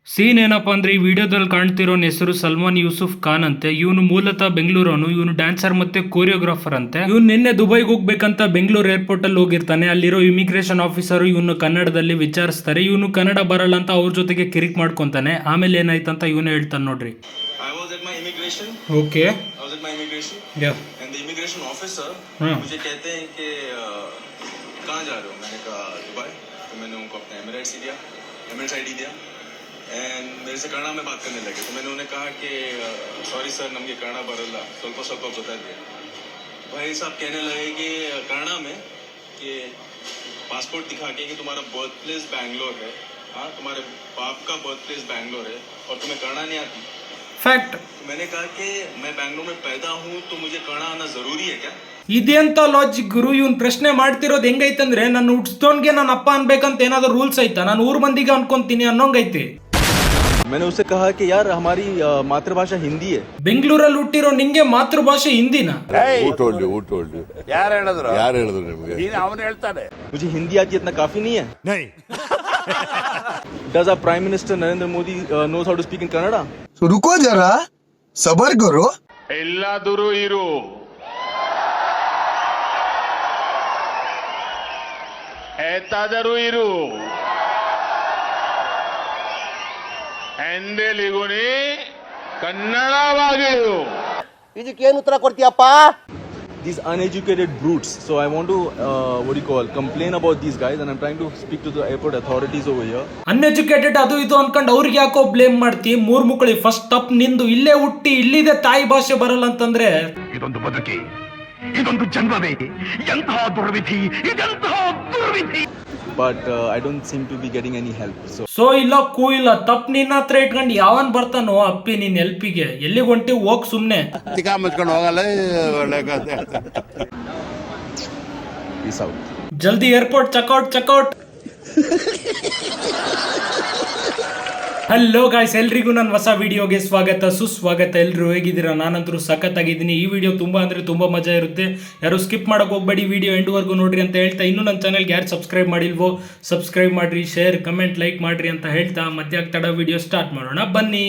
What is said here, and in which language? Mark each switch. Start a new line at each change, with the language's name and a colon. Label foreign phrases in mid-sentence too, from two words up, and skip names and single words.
Kannada: ಸೀನ್ ಏನಪ್ಪಾ ಅಂದ್ರೆ ಈ ವಿಡಿಯೋದಲ್ಲಿ ಕಾಣ್ತಿರೋನ್ ಹೆಸರು ಸಲ್ಮಾನ್ ಯೂಸುಫ್ ಖಾನ್ ಅಂತೆ. ಇವನು ಮೂಲತಃ ಬೆಂಗಳೂರವನು. ಇವನು ಡ್ಯಾನ್ಸರ್ ಮತ್ತೆ ಕೋರಿಯೋಗ್ರಾಫರ್ ಅಂತೆ. ಇವನು ನಿನ್ನೆ ದುಬೈಗೆ ಹೋಗ್ಬೇಕಂತ ಬೆಂಗಳೂರು ಏರ್ಪೋರ್ಟ್ ಅಲ್ಲಿ ಹೋಗಿರ್ತಾನೆ. ಅಲ್ಲಿರೋ ಇಮಿಗ್ರೇಷನ್ ಆಫೀಸರ್ ಇವನು ಕನ್ನಡದಲ್ಲಿ ವಿಚಾರಿಸ್ತಾರೆ. ಇವನು ಕನ್ನಡ ಬರಲ್ಲ ಅಂತ ಅವ್ರ ಜೊತೆಗೆ ಕಿರಿಕ್ ಮಾಡ್ಕೊಂತಾನೆ. ಆಮೇಲೆ ಏನಾಯ್ತಂತ ಇವನು ಹೇಳ್ತಾನೆ ನೋಡ್ರಿ.
English: okay I was at my immigration. Yeah. And the immigration officer
Hindi: मुझे कहते हैं कि कहाँ जा रहे हो? मैंने कहा दुबई. तो मैंने उनको अपना एमिरेट्स दिया, एमिरेट्स आईडी दिया. एंड मेरे से कन्नड़ में बात करने लगे. तो मैंने उन्हें कहा कि
English: sorry sir
Kannada: ನಮಗೆ ಕನ್ನಡ ಬರಲ್ಲ ಸ್ವಲ್ಪ ಗೊತ್ತಾಗಿದೆ.
Hindi: भाई साहब कहने लगे कि कन्नड़ में कि पासपोर्ट दिखा के कि तुम्हारा
English: birth place
Hindi: बैंगलोर है. हाँ तुम्हारे बाप का
English: birth place
Hindi: बैंगलोर है और तुम्हें कन्नड़ नहीं आती.
English: fact.
Hindi: मैंने कहा कि मैं बैंगलोर में पैदा हूँ तो मुझे कन्नड़ आना जरूरी है क्या?
Kannada: ಇದೆಂತ ಲಾಜಿಕ್ ಗುರು. ಇವನ್ ಪ್ರಶ್ನೆ ಮಾಡ್ತಿರೋದು ಹೆಂಗೈತಂದ್ರೆ ನನ್ನ ಹುಟ್ಸ್ದೋನ್ಗೆ ನನ್ನ ಅಪ್ಪ ಅನ್ಬೇಕಂತ ಏನಾದ್ರು ರೂಲ್ಸ್ ಐತಾ? ನಾನು ಊರ್ ಮಂದಿಗೆ ಅನ್ಕೊಂತೀನಿ ಅನ್ನೋಂಗೈತಿ.
Hindi: मैंने उससे कहा कि यार हमारी मातृभाषा हिंदी है.
Kannada: ಬೆಂಗಳೂರಲ್ಲಿ ಹುಟ್ಟಿರೋ ನಿಂಗೆ ಮಾತೃಭಾಷೆ ಹಿಂದಿನ? ಯಾರು ಹೇಳಿದ್ರು ನಿಮಗೆ? ಅವನು ಹೇಳ್ತಾನೆ
Hindi: मुझे हिंदी आती इतना काफी नहीं है.
English: Does our Prime Minister Narendra Modi knows how to speak in Kannada?
Hindi: So रुको जरा सबर करो.
Kannada: ಎಲ್ಲಾದರೂ ಇರು, ಏತಾದರೂ ಇರು, ಎಂದೆಲಿಗುನಿ ಕನ್ನಡವಾಗಿರು. ಇದಕ್ಕೇನು ಉತ್ತರ ಕೊಡ್ತೀಯಪ್ಪ?
English: These uneducated brutes. So I want to complain about these guys, and I'm trying to speak to the airport authorities over here.
Kannada: ಅನ್ಎಜುಕೇಟೆಡ್ ಅದು ಇದು ಅನ್ಕೊಂಡು ಅವ್ರಿಗೆ ಯಾಕೋ ಬ್ಲೇಮ್ ಮಾಡ್ತಿ? ಮೂರ್ ಮುಕ್ಕಳಿ ಫಸ್ಟ್ ತಪ್ಪು ನಿಂದು. ಇಲ್ಲೇ ಹುಟ್ಟಿ ಇಲ್ಲಿದೆ ತಾಯಿ ಭಾಷೆ ಬರಲ್ಲ ಅಂತಂದ್ರೆ ಇದೊಂದು ಬದುಕಿ, ಇದೊಂದು ಜನ್ಮವೇ, ಎಂತಹ ದುರ್ವಿಧಿ, ಇದೆಂತಹ ದುರ್ವಿಧಿ.
English: But I don't seem to be getting any help.
Kannada: ಸೊ ಇಲ್ಲ ಕೂ ಇಲ್ಲ ತಪ್ಪು ನಿನ್ನ ಹತ್ರ ಇಟ್ಕೊಂಡು ಯಾವನ್ ಬರ್ತಾನೋ ಅಪ್ಪಿ ನಿನ್ ಹೆಲ್ಪಿಗೆ. ಎಲ್ಲಿಗೆ ಹೊಂಟಿ ಹೋಗ್ ಸುಮ್ನೆ. ತಿಕಾ ಮುಚ್ಕೊಂಡು ಹೋಗಲ್ಲ. ಒಳ್ಳೆ ಕಥೆ.
English: Peace out. ಜಲ್ದಿ airport checkout. hello guys,
Kannada: ಎಲ್ರಿಗೂ ನನ್ನ ಹೊಸ ವಿಡಿಯೋಗೆ ಸ್ವಾಗತ ಸುಸ್ವಾಗತ. ಎಲ್ಲರೂ ಹೇಗಿದ್ದೀರಾ? ನಾನಂತರೂ ಸಖತ್ತಾಗಿದ್ದೀನಿ. ಈ ವಿಡಿಯೋ ತುಂಬ ಅಂದರೆ ತುಂಬ ಮಜಾ ಇರುತ್ತೆ. ಯಾರು ಸ್ಕಿಪ್ ಮಾಡೋಕೆ ಹೋಗ್ಬೇಡಿ, ವಿಡಿಯೋ ಎಂಡ್ವರೆಗೂ ನೋಡ್ರಿ ಅಂತ ಹೇಳ್ತಾ, ಇನ್ನೂ ನನ್ನ ಚಾನಲ್ಗೆ ಯಾರು ಸಬ್ಸ್ಕ್ರೈಬ್ ಮಾಡಿಲ್ವೋ ಸಬ್ಸ್ಕ್ರೈಬ್ ಮಾಡಿರಿ,
English: share comment like
Kannada: ಮಾಡಿರಿ ಅಂತ ಹೇಳ್ತಾ ಮಧ್ಯಾಹ್ನ ತಡ
English: video start
Kannada: ಮಾಡೋಣ ಬನ್ನಿ.